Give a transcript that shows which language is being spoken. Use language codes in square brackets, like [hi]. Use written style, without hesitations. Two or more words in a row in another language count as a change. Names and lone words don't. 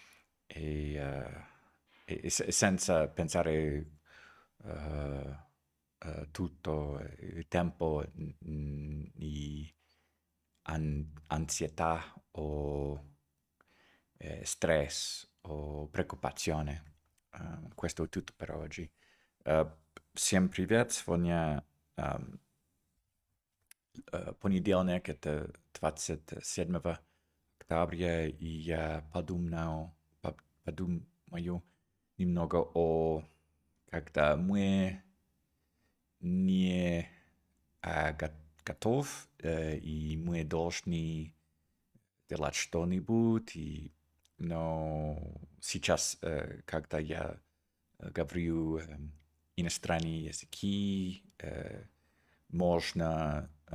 [it] senza pensare tutto il tempo di ansietà o stress o preoccupazione. Questo è tutto per oggi. [ru] Uh, Всем привет! Сегодня понедельник, это 27 октября, и я подумаю немного о когда мы не готов, и мы должны делать что-нибудь, но сейчас, когда я говорю иностранные языки, можно